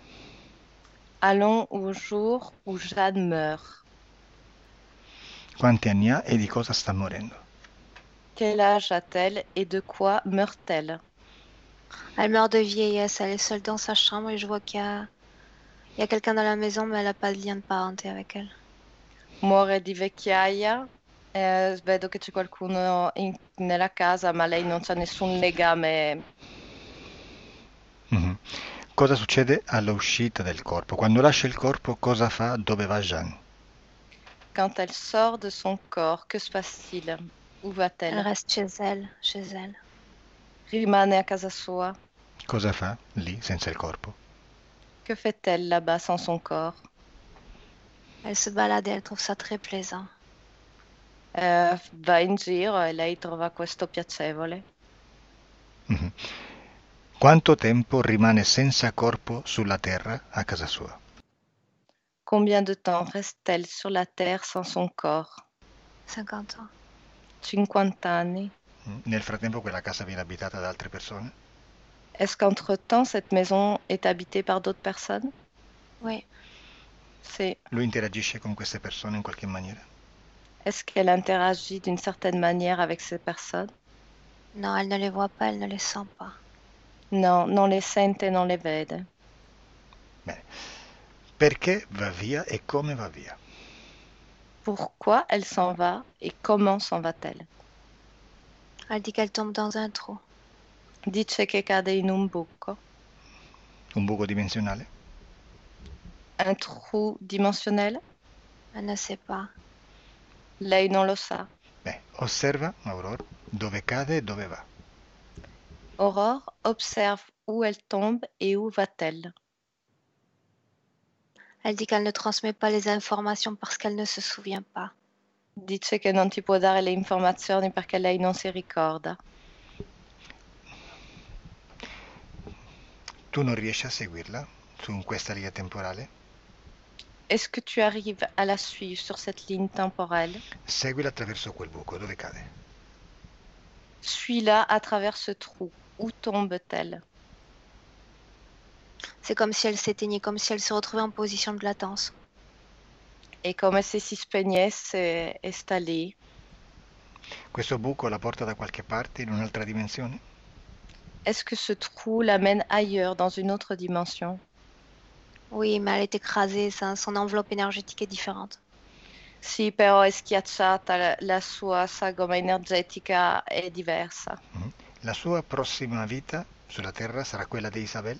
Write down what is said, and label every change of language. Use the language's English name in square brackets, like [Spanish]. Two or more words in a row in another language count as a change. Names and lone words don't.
[French] Allons au jour où Jeanne meurt. [Italian] Quanti anni ha e di cosa sta morendo? [French] Quel âge a-t-elle et de quoi meurt-elle? Elle meurt de vieillesse, elle est seule dans sa chambre et je vois qu'il y a quelqu'un dans la maison, mais elle n'a pas de lien de parenté avec elle. [Italian] Muore di vecchiaia, vedo che c'è qualcuno nella casa, ma lei non c'ha nessun legame. Cosa succede all'uscita del corpo? Quando lascia il corpo, cosa fa? Dove va Jean? [French] Quand elle sort de son corps, que se passe-t-il? Où Elle va-t-elle? reste chez elle. [Italian] Rimane a casa sua. Cosa fa lì senza il corpo? [French] Que fait-elle là-bas sans son corps? Elle se balade et elle trouve ça très plaisant. [Italian] Va in giro e lei trova questo piacevole. Quanto tempo rimane senza corpo sulla terra a casa sua? [French] Combien de temps reste-t-elle sur la terre sans son corps? 50 ans. [Italian] 50 anni. Nel frattempo quella casa viene abitata da altre persone? [French] Est-ce qu'entre-temps, cette maison est habitée par d'autres personnes? Oui. [Italian] Lui interagisce con queste persone in qualche maniera? [French] Est-ce qu'elle interagit d'une certaine manière avec ces personnes? Non, elle ne les voit pas, elle ne les sent pas. [Italian] No, non le sente, non le vede. Bene. Perché va via e come va via? [French] Pourquoi elle s'en va et comment s'en va-t-elle? Elle dit qu'elle tombe dans un trou. [Italian] Dice che cade in un buco. Un buco dimensionale? [French] Un trou dimensionnel? Elle ne sait pas. [Italian] Lei non lo sa. Beh, osserva, Aurora, dove cade e dove va. [French] Aurore observe où elle tombe et où va-t-elle. Elle dit qu'elle ne transmet pas les informations parce qu'elle ne se souvient pas. [Italian] Dice che non ti può dare le informazioni perché lei non si ricorda. Tu non riesci a seguirla su questa linea temporale? [French] Est-ce que tu arrives à la suivre sur cette ligne temporelle? [Italian] Seguila attraverso quel buco, dove cade? [French] Suis-la à travers ce trou. Où tombe-t-elle? C'est comme si elle s'éteignait, comme si elle se retrouvait en position de latence. [Italian] È come se si spegnesse e sta lì. Questo buco la porta da qualche parte in un'altra dimensione? [French] Est-ce que ce trou l'amène ailleurs, dans une autre dimension? Oui, mais elle est écrasée, son enveloppe énergétique est différente. [Italian] Sì, però è schiacciata, la sua sagoma energetica è diversa. La sua prossima vita sulla Terra sarà quella di Isabel?